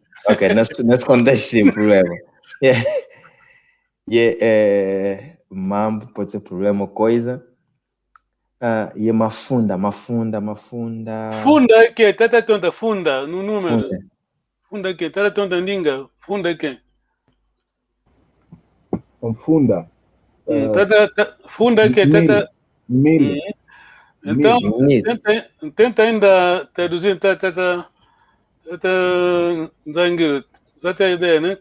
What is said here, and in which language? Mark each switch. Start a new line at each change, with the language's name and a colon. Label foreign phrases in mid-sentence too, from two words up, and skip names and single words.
Portuguese: Ok, nesse contexto, sim, problema. Mambo pode ser problema ou coisa. E é mafunda. Funda é que?
Kongo: Tata tonta,
Portuguese: funda, no número. Funda é que?
Kongo: Tata tonta,
Portuguese: linga. Funda é que? Funda. Funda é que? Tata... Mil. Então, tenta ainda traduzir,
Kongo: tata zangue.
Portuguese: Já tem a ideia, né?